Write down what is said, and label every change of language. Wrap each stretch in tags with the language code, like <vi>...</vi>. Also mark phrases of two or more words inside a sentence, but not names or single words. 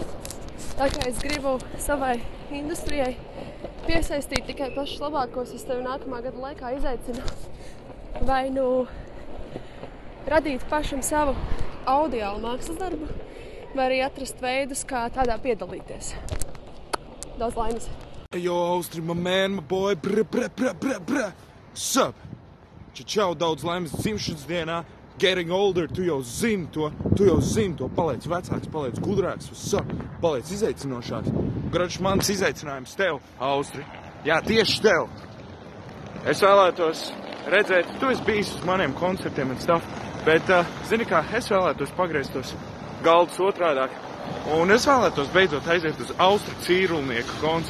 <lv>Tā kā es gribu savai industrijai piesaistīt tikai pašus labākos, es tevi nākamā gada laikā izaicinu vai nu radīt pašam savu audiālu mākslas darbu, vai arī atrast veidus, kā tādā piedalīties. Daudz laimes.</lv> <en>Hey, yo, Austri, my man, my boy, Sup?</en> <lv>Čau, daudz laimes dzimšanas dienā.</lv> <en>Getting older,</en> <lv>tu jau zini to, paliec vecāks, paliec gudrāks, paliec izaicinošāks. Groč, mans izaicinājums tev, Austri. Jā, tieši tev. Es vēlētos redzēt, tu esi bijis uz maniem koncertiem un stuff, bet, zini kā, es vēlētos pagriezt tos galdus otrādāk, un es vēlētos beidzot aiziet uz Austru Cīrulnieku koncertu.</lv>